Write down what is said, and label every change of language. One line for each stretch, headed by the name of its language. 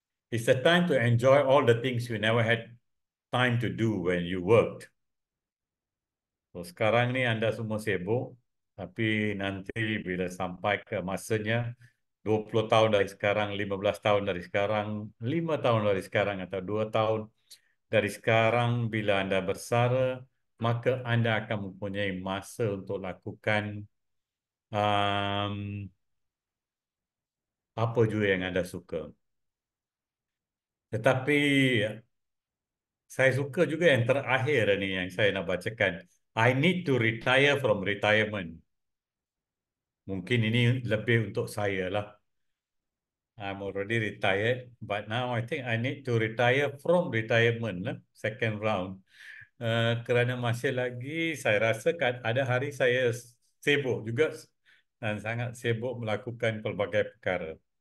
English: It's a time to enjoy all the things you never had time to do when you worked.
Malay: So, sekarang ni anda semua sibuk, tapi nanti bila sampai ke masanya 20 tahun dari sekarang, 15 tahun dari sekarang, 5 tahun dari sekarang atau 2 tahun dari sekarang bila anda bersara, maka anda akan mempunyai masa untuk lakukan um, apa juga yang anda suka. Tetapi saya suka juga yang terakhir ni yang saya nak bacakan.
English: I need to retire from retirement.
Malay: Mungkin ini lebih untuk saya lah.
English: I'm already retired, but now I think I need to retire from retirement lah, second round.
Malay: Kerana masih lagi saya rasa kan ada hari saya sibuk juga dan sangat sibuk melakukan pelbagai perkara.